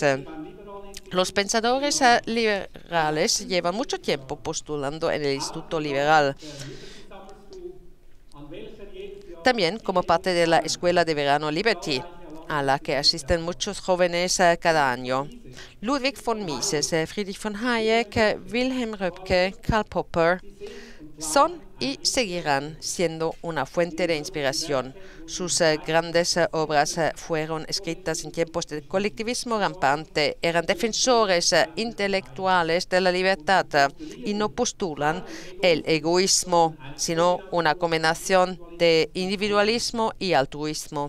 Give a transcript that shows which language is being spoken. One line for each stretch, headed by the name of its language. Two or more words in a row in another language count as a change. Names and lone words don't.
Spanish: Los pensadores liberales llevan mucho tiempo postulando en el Instituto Liberal, también como parte de la Escuela de Verano Liberty, a la que asisten muchos jóvenes cada año. Ludwig von Mises, Friedrich von Hayek, Wilhelm Röpke, Karl Popper son y seguirán siendo una fuente de inspiración. Sus grandes obras fueron escritas en tiempos del colectivismo rampante, eran defensores intelectuales de la libertad y no postulan el egoísmo, sino una combinación de individualismo y altruismo.